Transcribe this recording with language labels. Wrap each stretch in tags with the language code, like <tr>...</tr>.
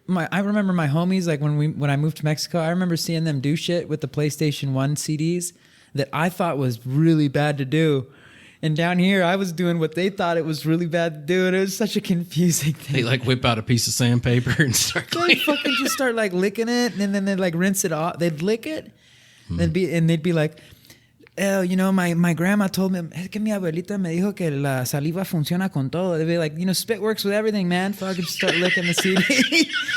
<en>I remember my homies like when I moved to Mexico. I remember seeing them do shit with the PlayStation 1 CDs that I thought was really bad to do, and down here I was doing what they thought it was really bad to do, and it was such a confusing thing. They like whip out a piece of sandpaper and start. They fucking just start like licking it, and then they'd like rinse it off. They'd lick it, they'd be like. My grandma told me,</en> <es>es que mi abuelita me dijo que la saliva funciona con todo.</es> <en>They'd be like, spit works with everything, man. Fucking start licking the CD.</en>